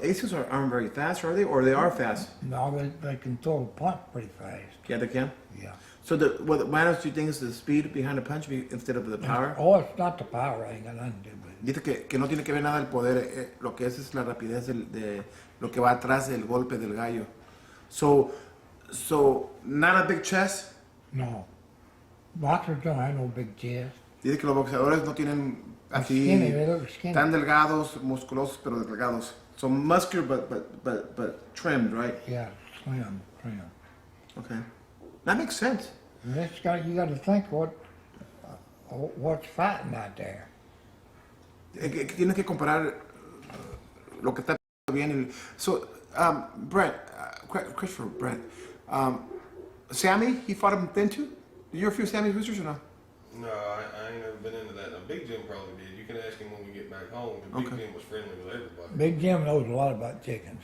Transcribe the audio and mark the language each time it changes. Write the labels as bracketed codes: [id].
[en] ASIOs aren't very fast, are they? Or they are fast? No, they can throw a punch pretty fast. Yeah, they can. Yeah. So what matters, do you think, is the speed behind the punch instead of the power? Oh, it's not the power. Ain't got nothing to do with it. [es] Dice que no tiene que ver nada el poder, lo que es la rapidez de lo que va atrás del golpe del gallo. [en] So not a big chest. No. Boxers don't have no big chest. [es] Dice que los boxeadores no tienen así [en] Skinny, they look skinny. [es] tan delgados, musculosos pero delgados. [en] So muscular but trimmed, right? Yeah, slim. Okay, that makes sense. And you got to think what's fighting out there. [es] Que tienes que comparar lo que está bien. [en] So Brent, Christopher, Brent, Sammy, he fought him thin too. Did you ever few Sammy's roosters or no? No, I ain't never been into that. Now, Big Jim probably did. You can ask him when we get back home. But Big Okay. Jim was friendly with everybody. Big Jim knows a lot about chickens.